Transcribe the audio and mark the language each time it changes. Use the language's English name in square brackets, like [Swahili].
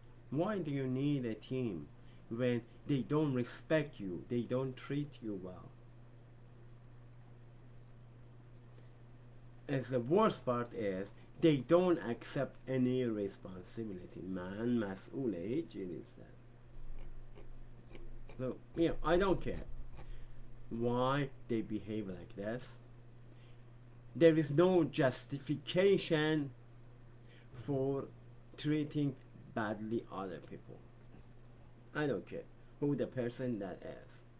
[English] Why do you need a team when they don't respect you, they don't treat you well? As the worst part is, they don't accept any responsibility. [Persian] Man مسئول هیچی نیستن. [English] So, I don't care why they behave like this. There is no justification for treating badly other people. I don't care who the person that is.